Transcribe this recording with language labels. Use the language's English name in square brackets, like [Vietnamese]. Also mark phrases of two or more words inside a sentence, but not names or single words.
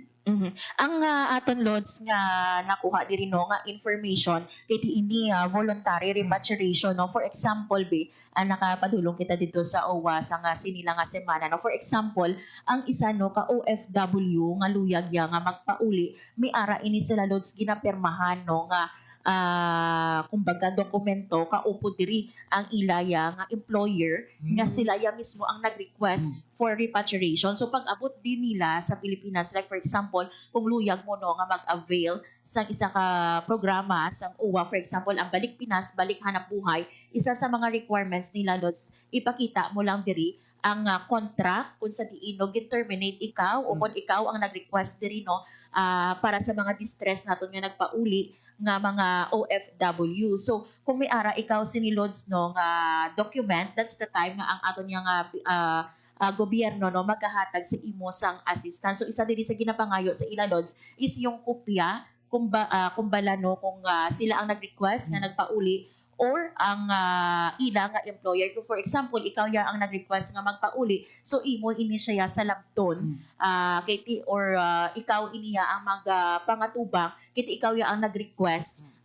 [Hiligaynon] Ang aton lods nga nakuha diri no nga information kiti ini [English] voluntary repatriation [Hiligaynon] no, [English] for example [Hiligaynon] nakapadulong kita dito sa OWA sa nga sinila nga semana no, [English] for example [Hiligaynon] ang isa no ka OFW nga luyag ya nga magpauli, may ara ini sila lods ginapirmahan no nga kumbaga dokumento kaupo diri ang ilaya nga employer nga sila ya mismo ang nag- [English] request for repatriation. [Hiligaynon] So pag abot din nila sa Pilipinas, [English] like for example [Hiligaynon] kung luyag mo no nga mag-avail sa isa ka programa sa OWA, [English] for example [Hiligaynon] ang Balik Pinas, Balik Hanap Buhay, isa sa mga requirements nila lods ipakita mo lang diri ang contract kung sa diin no gin-terminate ikaw o kung ikaw ang nag-request diri no para sa mga distress naton nga nagpauli nga mga OFW. So kung may ara ikaw sinilods no nga document, [English] that's the time [Hiligaynon] nga ang aton nga gobyerno no maghahatag sa imo sang assistance. So isa diri sa ginapangayo sa ila lods is yung kopya kung bala no kung sila ang nag-request nga nagpauli or ang ila nga employer. Kung [English] for example [Hiligaynon] ikaw ya ang nag-request nga magpauli, so imo ini siya sa labton kiti or ikaw iniya ang pangatubang kiti ikaw ya ang nag-request.